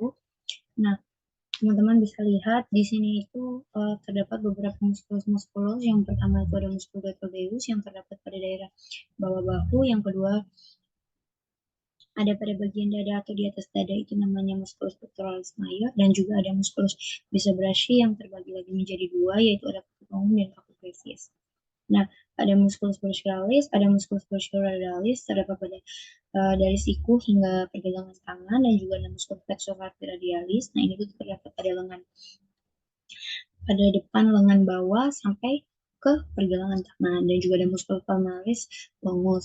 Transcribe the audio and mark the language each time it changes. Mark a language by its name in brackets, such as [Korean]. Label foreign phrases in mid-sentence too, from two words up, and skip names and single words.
[Indonesian] Nah, teman-teman bisa lihat di sini itu terdapat beberapa muskulus. Yang pertama itu ada [Latin] muskulus deltoideus [Indonesian] yang terdapat pada daerah bawah bahu. Yang kedua ada pada bagian dada atau di atas dada, itu namanya [Latin] musculus pectoralis major, [Indonesian] dan juga ada [Latin] musculus bisebrachiae [Indonesian] yang terbagi lagi menjadi dua, yaitu ada [Latin] caput longum [Indonesian] dan [Latin] caput brevis. [Indonesian] Nah, ada [Latin] musculus brachialis, [Indonesian] ada [Latin] musculus brachioradialis [Indonesian] terdapat pada dari siku hingga pergelangan tangan, dan juga ada [Latin] musculus flexor radialis. [Indonesian] Nah, ini tuh terdapat pada lengan, pada depan lengan bawah sampai ke pergelangan tangan, dan juga ada [Latin] musculus palmaris longus.